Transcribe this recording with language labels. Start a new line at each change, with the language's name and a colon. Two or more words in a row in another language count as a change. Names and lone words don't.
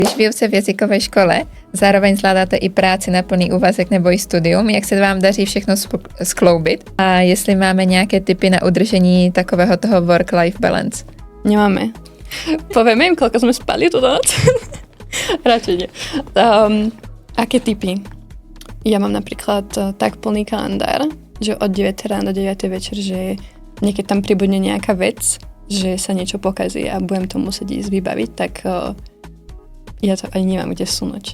Czech: Když vyuce v jazykové škole, zároveň zvládáte i práci na plný úvazek nebo i studium, jak se vám daří všechno skloubit a jestli máme nějaké tipy na udržení takového toho
English: work-life balance?
Czech: Nemáme.
Slovak: Povieme im, koľko sme spali túto noc? Radšej nie. Aké tipy? Ja mám napríklad tak plný kalendár, že od 9 rána do 9 večer, že niekedy tam pribudne nejaká vec, že sa niečo pokazí a budem to musieť ísť vybaviť, tak ja to ani nemám kde vsunúť.